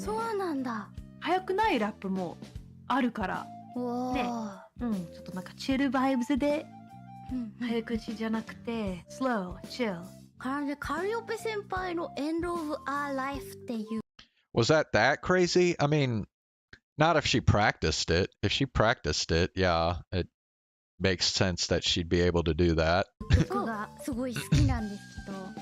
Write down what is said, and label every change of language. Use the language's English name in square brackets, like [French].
[Japanese] そうなんだ早くないラップもあるからね、ちょっとなんかチルバイブスで、早口じゃなくてスローチルカリオペ先輩の End of Our Life っていう [English] Was that crazy? I mean, not if she practiced it. If she practiced it, yeah, it makes sense that she'd be able to do that. [Japanese] 曲がすごい好きなんですけど